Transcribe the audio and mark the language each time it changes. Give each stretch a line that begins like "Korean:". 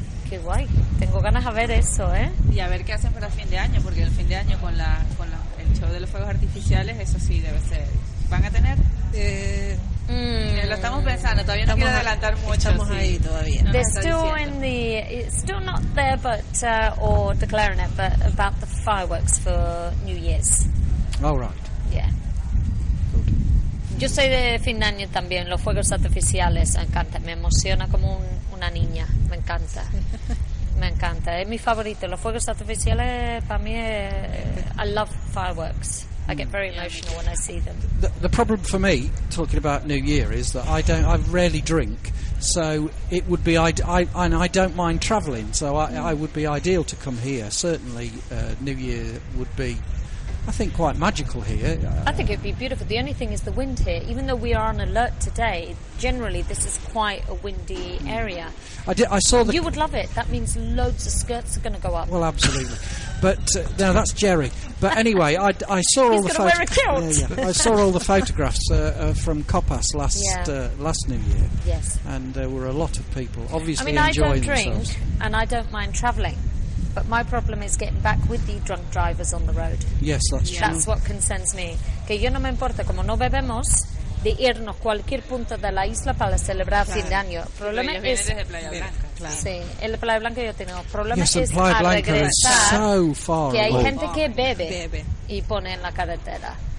Spanish: Qué guay, tengo ganas a ver eso, ¿eh? Y a ver qué hacen para fin de año, porque el fin de año con el show de los fuegos artificiales, eso sí, debe ser. ¿Van a tener? Lo estamos pensando, todavía no quiero adelantar mucho. Estamos ahí todavía.
English: They're still in the, it's still not there, but, or declaring it, but about the fireworks for New Year's. All right. Yeah.
Spanish: Yo soy de fin de año también, los fuegos artificiales me encanta, me emociona como una niña, me encanta, me encanta, es mi favorito, los fuegos artificiales para mí es,
English: I love fireworks, I get very emotional when I see them. The problem for me, talking about New Year, is that I rarely drink, so it would be, I don't mind travelling, so I would be ideal to come here, certainly New Year would be, I think, quite magical here. I think it'd be beautiful. The only thing is the wind here. Even though we are on alert today, generally this is quite a windy area. I saw that. You would love it. That means loads of skirts are going to go up. Well, absolutely. But now that's Jerry. But anyway, I saw he's all the photographs. He's going to wear a kilt. Yeah, yeah. I saw all the photographs from Copas last New Year. Yes. And there were a lot of people obviously enjoying themselves. I mean, I don't drink, and I don't mind travelling. But my problem is getting back with the drunk drivers on the road. Yes, that's true. That's what concerns me.
Spanish: Que yo no me importa, como no bebemos, de irnos a cualquier punto de la isla para celebrar fin de año. El problema es... Sí, el Playa Blanca yo tengo. Problema yes, el Playa Blanca es
English: so far.
Spanish: Que hay gente que bebe y pone en la carretera.